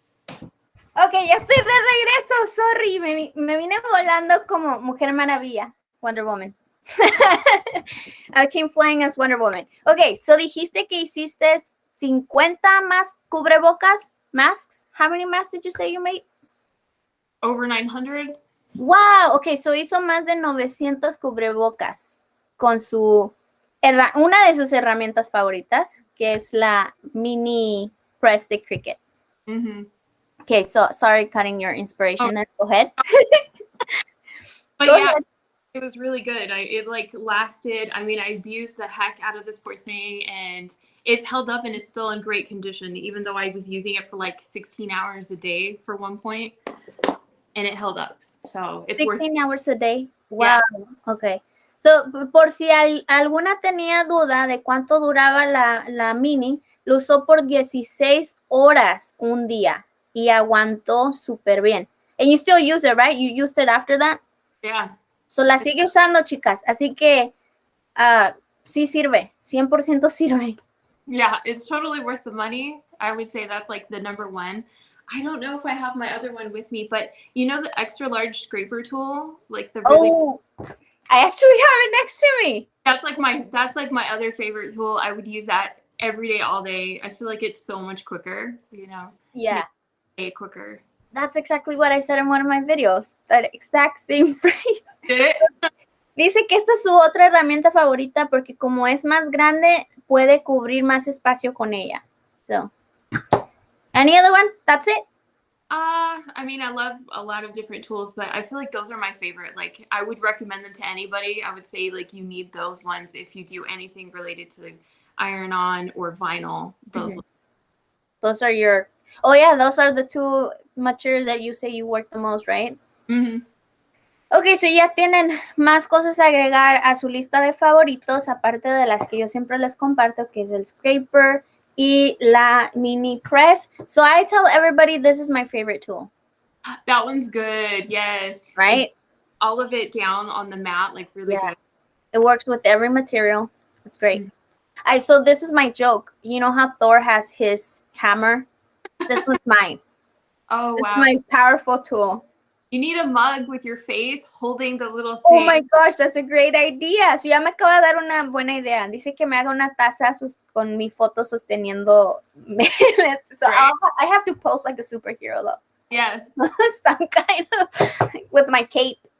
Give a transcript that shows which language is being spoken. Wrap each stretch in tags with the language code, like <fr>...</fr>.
<es>Ok, ya estoy de regreso. Sorry, me vine volando como Mujer Maravilla, Wonder Woman.</es> <en>I came flying as Wonder Woman.</en> <es>Ok, so dijiste que hiciste 50 más cubrebocas, masks.</es> <en>How many masks did you say you made? Over 900.</en> <es>Wow, ok, so hizo más de 900 cubrebocas con una de sus herramientas favoritas, que es la mini press de Cricut.</es> <en>Okay, so sorry cutting your inspiration there. Go ahead. But go ahead. It was really good. It like lasted. I mean, I abused the heck out of this poor thing, and it's held up and it's still in great condition, even though I was using it for like 16 hours a day for one point, and it held up. So it's 16 hours a day. Wow. Yeah. Okay.</en> <es>So, por si alguna tenía duda de cuánto duraba la mini, lo usó por 16 horas un día y aguantó súper bien.</es> <en>And you still use it, right? You used it after that? Yeah.</en> <es>So, la sigue usando, chicas. Así que sí sirve. 100% sirve.</es> <en>Yeah, it's totally worth the money. I would say that's like the number one. I don't know if I have my other one with me, but you know the extra large scraper tool, like the really. Oh, I actually have it next to me. That's like my other favorite tool. I would use that every day, all day. I feel like it's so much quicker, you know. Yeah. Way quicker. That's exactly what I said in one of my videos. That exact same phrase.</en> <es>Dice que esta es su otra herramienta favorita porque como es más grande, puede cubrir más espacio con ella.</es> <en>So, any other one? That's it? I mean, I love a lot of different tools, but I feel like those are my favorite. Like, I would recommend them to anybody. I would say, like, you need those ones if you do anything related to iron-on or vinyl. Those are your... Oh, yeah, those are the two materials that you say you work the most, right? Mm-hmm.</en> <es>Ok, so ya tienen más cosas a agregar a su lista de favoritos, aparte de las que yo siempre les comparto, que es el scraper y la mini press.</es> <en>So I tell everybody this is my favorite tool. That one's good, yes. Right? Like, all of it down on the mat, like really good. It works with every material. It's great. Mm-hmm. So this is my joke. You know how Thor has his hammer? This was mine. Oh, wow. It's my powerful tool. You need a mug with your face holding the little thing. Oh my gosh, that's a great idea.</en> <es>So ya me acaba de dar una buena idea. Dice que me haga una taza con mi foto sosteniendo.</es> <en>So I have to pose like a superhero though. Yes. Some kind of with my cape.</en>